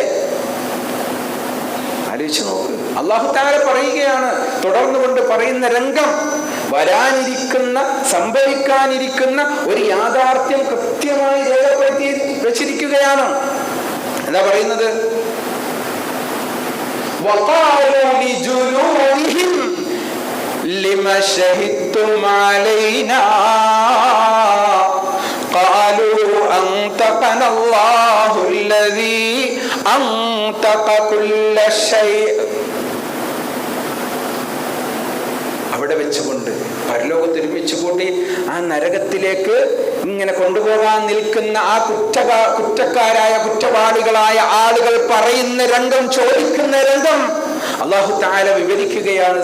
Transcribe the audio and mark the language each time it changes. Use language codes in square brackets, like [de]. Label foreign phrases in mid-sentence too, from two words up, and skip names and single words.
[ml] ആലോചിച്ച് നോക്ക്. [ar] الله تعالى [ml] പറയുകയാണ്, തുടർന്നുകൊണ്ട് പറയുന്ന രംഗം വരാനിരിക്കുന്ന സംഭവിക്കാനിരിക്കുന്ന ഒരു യാഥാർത്ഥ്യം കൃത്യമായി രേഖപ്പെടുത്തി വെച്ചിരിക്കുകയാണ്. എന്താ പറയുന്നത്? [ar] وقالوا لجلودهم لما شهدتم علينا قالوا أنطقنا الله الذي أنطق كل شيء. [ml] അവിടെ വെച്ചുകൊണ്ട് പരലോകത്ത് ഒരുമിച്ച് കൂട്ടി ആ നരകത്തിലേക്ക് ഇങ്ങനെ കൊണ്ടുപോകാൻ നിൽക്കുന്ന ആ കുറ്റക്കാരായ കുറ്റവാളികളായ ആളുകൾ പറയുന്ന രംഗം, ചോദിക്കുന്ന രംഗം [ar] الله تعالى [ml] വിവരിക്കുകയാണ്.